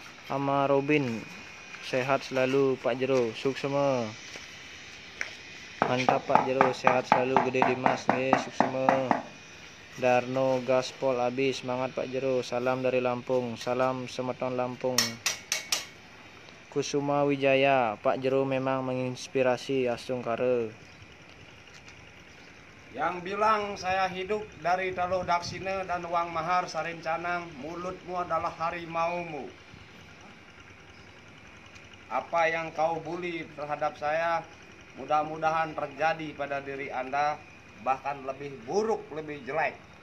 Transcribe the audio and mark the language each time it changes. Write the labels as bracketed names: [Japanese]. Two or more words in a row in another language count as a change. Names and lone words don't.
[Indonesian] sama Robin. Sehat selalu Pak Jero, suksema. Mantap Pak Jero, sehat selalu Gede Dimas nggih, suksema. Darno gaspol abis, semangat Pak Jero. Salam dari Lampung, salam Semeton Lampung. Kusuma Wijaya, Pak Jero memang menginspirasi Astung Kare. Yang bilang saya hidup dari Taluh Daksina dan Wang Mahar Sarin Canang, mulutmu adalah harimaumu. Apa yang kau bully terhadap saya, mudah-mudahan terjadi pada diri Anda, bahkan lebih buruk, lebih jelek.